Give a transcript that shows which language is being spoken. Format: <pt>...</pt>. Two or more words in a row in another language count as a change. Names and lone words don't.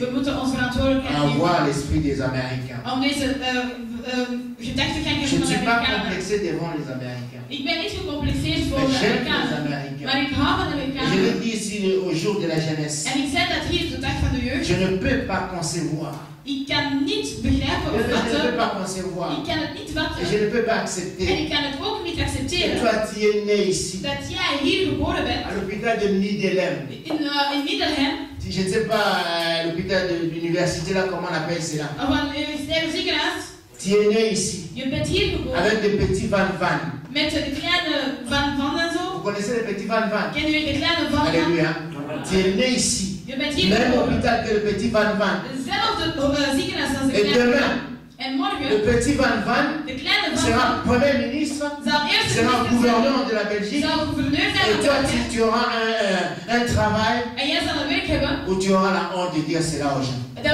<fr>Avoir l'esprit des Américains. Je ne suis pas complexé devant les Américains. Mais j'aime les Américains. Et je le dis ici au jour de la jeunesse. Je ne peux pas concevoir.</fr> <nl>Ik kan niet begrijpen of vatten.</nl> <fr>Je ne peux pas concevoir.</fr> <nl>Ik kan het niet vatten.</nl> <fr>Et je ne peux pas accepter.</fr> <nl>En ik kan het ook niet accepteren.</nl> <fr>Et toi, tu es né ici.</fr> <nl>Dat jij hier geboren bent.</nl> <fr>À l'hôpital de Middelhem.</fr> <nl>In Middelhem.</nl> <fr>Je ne sais pas, l'hôpital de l'université, là, comment on appelle cela.</fr> <nl>Of een universitair ziekenhuis.</nl> <fr>Tu es né ici.</fr> <nl>Je bent hier geboren.</nl> <fr>Avec des petits van-van.</fr> <nl>Met de kleine van en zo.</nl> <fr>Vous connaissez les petits van-van?</fr> <nl>Ken je de kleine van?</nl> <fr>Alléluia. Tu es né ici. Même hôpital que le petit van-van. Et demain, le petit van-van sera Premier ministre, sera gouverneur de la Belgique. Et toi, tu auras un travail où tu auras la honte de dire cela aux gens.</fr>